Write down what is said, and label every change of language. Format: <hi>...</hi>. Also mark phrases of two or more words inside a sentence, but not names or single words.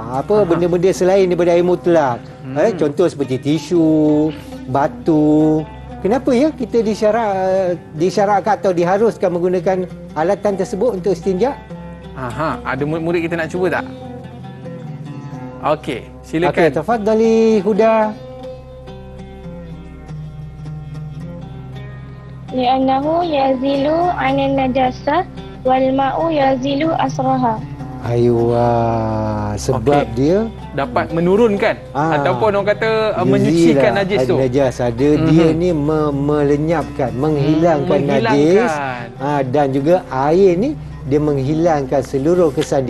<ms>Benda-benda selain daripada air mutlak. Contoh seperti tisu, batu. Kenapa ya kita disyaratkan atau diharuskan menggunakan alatan tersebut untuk istinja? Ada murid kita nak cuba tak? Okey, silakan. Okey, tafadhali Huda.</ms> <ar>لأنه يزيل عن النجاسة والماء يزيل أثرها.</ar> <ms>Sebab dia dapat menurunkan ataupun orang kata menyucikan najis tu. Najis ada dia ni melenyapkan, menghilangkan najis dan juga air ni dia menghilangkan seluruh kesan dia.</ms>